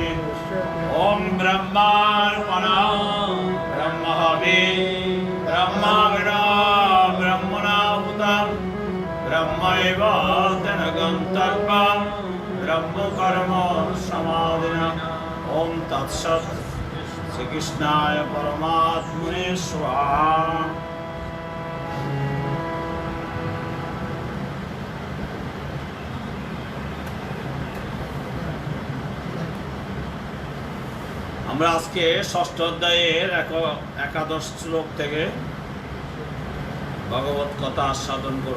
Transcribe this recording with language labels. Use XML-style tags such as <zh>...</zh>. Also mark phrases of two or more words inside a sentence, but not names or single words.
<sa>ॐ ब्रह्मार्पणं ब्रह्महवे ब्रह्मविदो ब्रह्मणाहुतं ब्रह्मैव तेन गन्तव्यं ब्रह्मकर्म समाधिना। ॐ तत्सत्। श्रीकृष्णाय परमात्मने स्वाहा।</sa> <bn>আমরা আজকে ষষ্ঠ অধ্যায়ের একাদশ শ্লোক থেকে ভগবত কথা আস্বাদন করব।</bn>